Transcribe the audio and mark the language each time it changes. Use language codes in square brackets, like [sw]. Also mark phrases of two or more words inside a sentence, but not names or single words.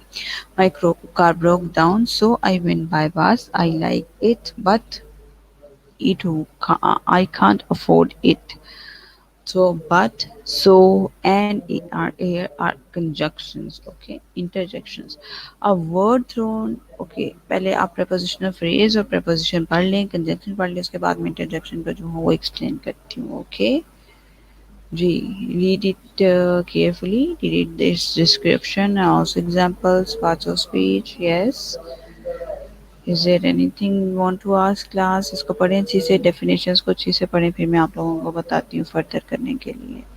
[en] My car broke down, so I went by bus. I like it, but I can't afford it. So, but, so, and are here are conjunctions, okay, interjections. A word thrown, [hi] okay, पहले आप [en] prepositional phrase [hi] और preposition पढ़ लें, conjunction पढ़ लें, उसके बाद में interjection का जो है वो explain करती हूँ, [en] okay. Read it carefully. Read this description, also examples, parts of speech. Yes. Is there anything you want to ask class? [hi] इसको पढ़ें अच्छी से, definitions को अच्छी से पढ़ें, फिर मैं आप लोगों को बताती हूँ further करने के लिए.